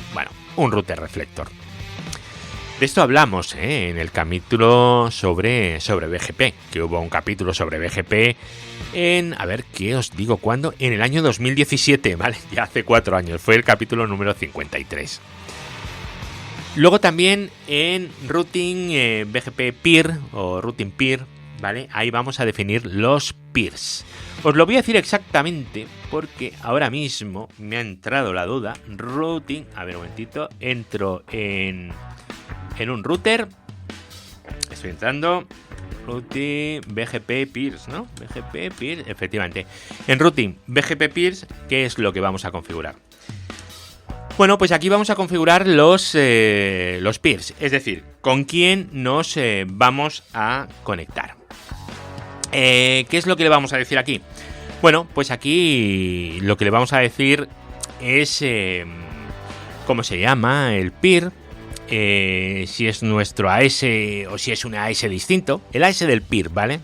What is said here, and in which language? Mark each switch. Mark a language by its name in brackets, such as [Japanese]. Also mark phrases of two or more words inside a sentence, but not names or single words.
[Spanish] Bueno, un [English] router reflector. [Spanish] De esto hablamos en el capítulo sobre BGP, que hubo un capítulo sobre BGP en, a ver, ¿qué os digo cuándo? En el año 2017, ¿vale? Ya hace 4 años, fue el capítulo número 53. Luego también en [English] routing BGP peer [Spanish] o [English] routing peer, [Spanish] ¿vale? Ahí vamos a definir los peers. Os lo voy a decir exactamente porque ahora mismo me ha entrado la duda. Routing, a ver un momentito, entro en un router, estoy entrando, [English] routing BGP peers, ¿no? BGP peers, [Spanish] efectivamente. En [English] routing BGP peers, [Spanish] ¿qué es lo que vamos a configurar? Bueno, pues aquí vamos a configurar los peers, es decir, con quién nos vamos a conectar. ¿Qué es lo que le vamos a decir aquí? Bueno, pues aquí lo que le vamos a decir es cómo se llama el peer, si es nuestro AS o si es un AS distinto, el AS del peer, ¿vale?